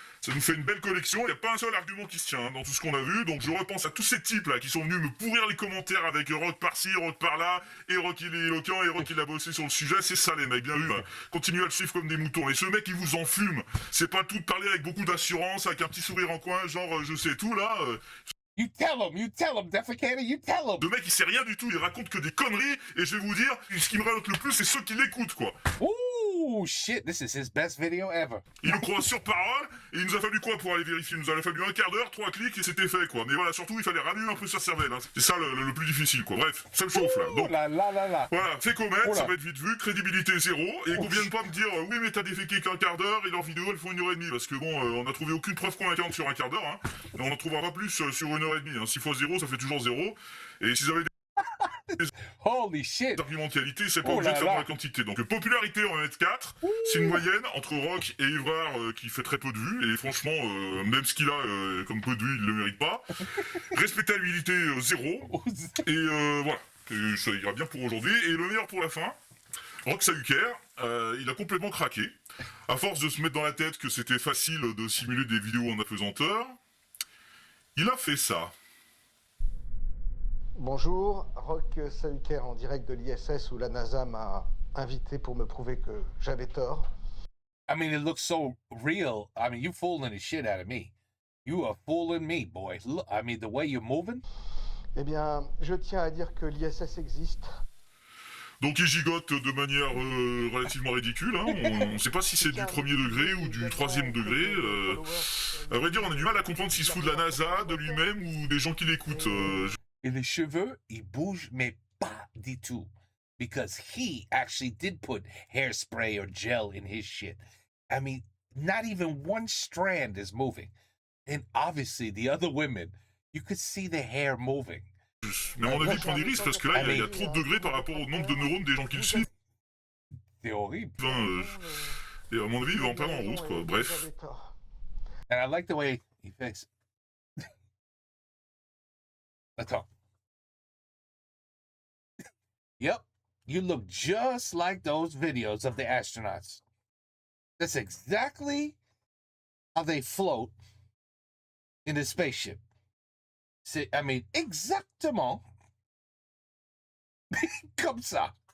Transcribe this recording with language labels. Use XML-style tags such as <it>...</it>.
<fr>Ça nous fait une belle collection, il n'y a pas un seul argument qui se tient hein, dans tout ce qu'on a vu, donc je repense à tous ces types là qui sont venus me pourrir les commentaires avec Rock par-ci, Rock par-là, et Rock il est éloquent, et Rock il a bossé sur le sujet, c'est ça les mecs, bien vu, hein. Continuez à le suivre comme des moutons, et ce mec il vous enfume, c'est pas tout de parler avec beaucoup d'assurance, avec un petit sourire en coin, genre je sais tout là,</fr> <en>You tell him, defecator, you tell him.</en> <fr>Le mec il sait rien du tout, il raconte que des conneries, et je vais vous dire, ce qui me raconte le plus c'est ceux qui l'écoutent quoi.</fr> <en>Ooh, shit, this is his best video ever.</en> <fr>Il nous croit sur parole, et il nous a fallu quoi pour aller vérifier? Il nous a fallu un quart d'heure, 3 clics, et c'était fait, quoi. Mais voilà, surtout, il fallait rallumer un peu sa cervelle, hein. C'est ça le plus difficile, quoi. Bref, ça me chauffe, là. Donc, La la la la. voilà, fait commettre, Oh là. ça va être vite vu, crédibilité zéro, et qu'on vienne pas me dire, oui, mais t'as déféqué qu'un quart d'heure, et leurs vidéos, elles font 1h30, parce que bon, on a trouvé aucune preuve convaincante sur un quart d'heure, hein. Et on en trouvera pas plus sur 1h30, hein. 6 fois 0, ça fait toujours 0. Et s'ils avaient</fr> <en>Holy shit.</en> <fr>des arguments de qualité, c'est pas Oh obligé là de faire là. la quantité. Donc, popularité, on va mettre 4. C'est une moyenne entre Rock et Ivrard qui fait très peu de vues. Et franchement, même ce qu'il a comme peu de vues, il le mérite pas. Respectabilité 0. Et voilà. Et ça ira bien pour aujourd'hui. Et le meilleur pour la fin, Rock Sahuker, il a complètement craqué. À force de se mettre dans la tête que c'était facile de simuler des vidéos en apesanteur, il a fait ça. Bonjour, Rock Sahuker en direct de l'ISS où la NASA m'a invité pour me prouver que j'avais tort.</fr> <en>I mean, it looks so real. I mean, you fooling the shit out of me. You are fooling me, boy. Look, I mean, the way you're moving.</en> <fr>Eh bien, je tiens à dire que l'ISS existe. Donc il gigote de manière relativement ridicule, hein. On ne sait pas si c'est du premier degré ou du troisième degré. À vrai dire, on a du mal à comprendre s'il se fout de la NASA, de lui-même ou des gens qui l'écoutent. Et les cheveux, ils bougent, mais pas du tout.</fr> <en>Because he actually did put hairspray or gel in his shit. I mean, not even one strand is moving. And obviously, the other women, you could see the hair moving.</en> <fr>Mais à mon avis, il prend des risques parce que là, il y a trop de degrés par rapport au nombre de neurones des gens qui le suivent. C'est horrible. Enfin, et à mon avis, il va en perdre en route, quoi. Bref. J'avais tort.</fr> <en>And I like the way he thinks.</en> <fr>Attends.</fr> <en>Yep, you look just like those videos of the astronauts. That's exactly how they float in the spaceship.</en> <fr>C'est,</fr> <en>I mean,</en> <fr>exactement comme ça.</fr>